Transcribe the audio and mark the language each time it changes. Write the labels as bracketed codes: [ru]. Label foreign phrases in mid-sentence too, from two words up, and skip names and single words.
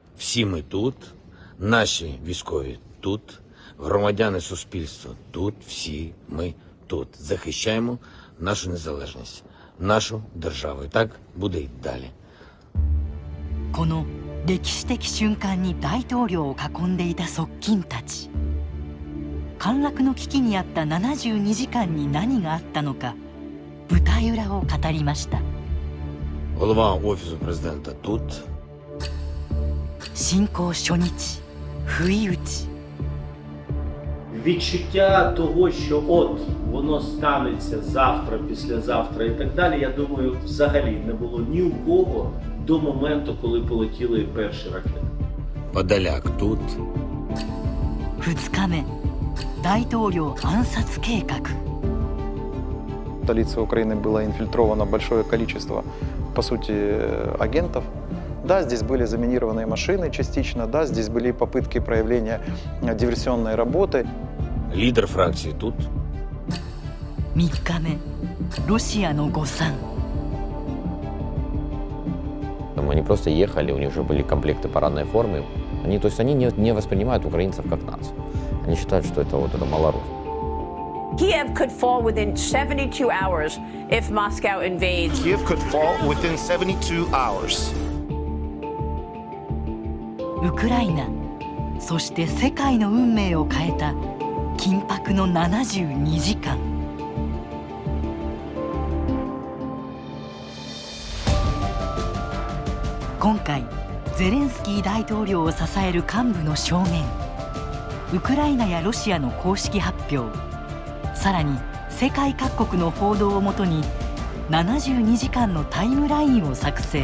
[uk] Всі ми тут, наші військові тут, громадяни суспільства тут, всі ми тут. Захищаємо нашу незалежність, нашу державу. І так буде й далі. [ja] この歴史的瞬間に大統領を囲んでいた側近たち。陥落の危機にあった72時間に何があったのか、舞台裏を語りました。 [uk] Голова Офісу президента тут. [ja] 侵攻初日、不意打ち。 [uk] Відчуття того, що от воно станеться завтра, післязавтра і так далі, я думаю, взагалі не було ні у кого до моменту, коли полетіли перші ракети. Подоляк тут. [ja] 2 日目、大統領暗殺計画。 [ru] В столице Украины было инфильтровано большое количество, по сути, агентов. Да, здесь были заминированные машины частично, да, здесь были попытки проявления диверсионной работы. [uk] Лідер фракції тут. [ja] 3 日目、ロシアの誤算。 [ru] Они просто ехали, у них уже были комплекты парадной формы. То есть они не воспринимают украинцев как нацию. Они считают, что это малорус. [en] Kiev could fall within 72 hours if Moscow invades. Kiev could fall within 72 hours. [ja] ウクライナ、そして世界の運命を変えた緊迫の72時間。今回、ゼレンスキー大統領を支える幹部の証言、ウクライナやロシアの公式発表、さらに世界各国の報道をもとに72時間のタイムラインを作成。